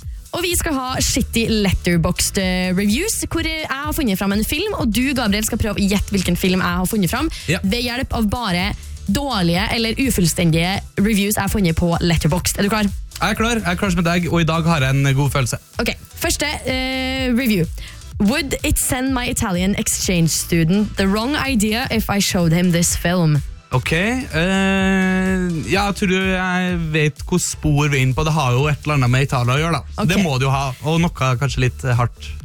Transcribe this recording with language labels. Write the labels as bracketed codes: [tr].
[no] Og vi skal ha Shitty Letterboxd Reviews, hvor jeg har funnet fram en film, og du, Gabriel, skal prøve å gjette hvilken film jeg har funnet fram, ja. Ved hjelp av bare dårlige eller ufullstendige reviews jeg har funnet på Letterboxd. Du klar? Jeg er klar med deg, og I dag har jeg en god følelse. Ok, første review. [en] Would it send my Italian exchange student the wrong idea if I showed him this film? Okay. [no] Ja, tror du jeg vet hvor spor vi inn på. Det har jo et eller annet med Italia å gjøre, da. Okay. Det må du jo ha. Og noe kanskje litt hardt.